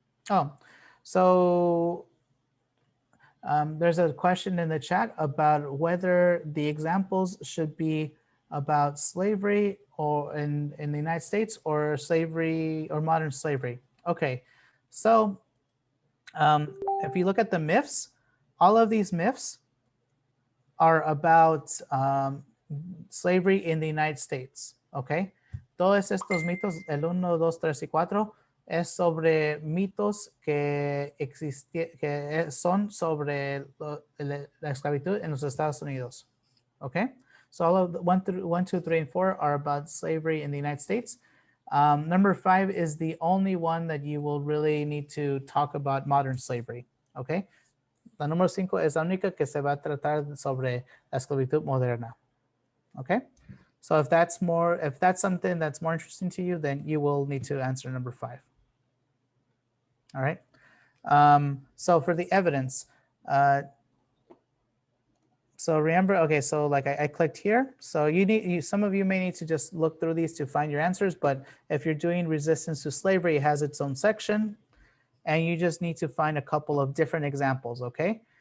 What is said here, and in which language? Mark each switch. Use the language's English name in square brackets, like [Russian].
[English] Oh, so there's a question in the chat about whether the examples should be about slavery or in the United States or slavery or modern slavery. Okay, so if you look at the myths, all of these myths are about slavery in the United States, okay? [Spanish] Todos estos mitos, el 1, 2, 3 y 4, es sobre mitos que son sobre la esclavitud en los Estados Unidos, okay? [English] So all of the 1, 2, 3, and 4 are about slavery in the United States. Number 5 is the only one that you will really need to talk about modern slavery, okay? [Spanish] La número 5 es la única que se va a tratar sobre la esclavitud moderna, okay? [English] So if that's something that's more interesting to you, then you will need to answer number 5. All right. So for the evidence, so remember, okay, so like I clicked here. So some of you may need to just look through these to find your answers, but if you're doing resistance to slavery, it has its own section, and you just need to find a couple of different examples, okay?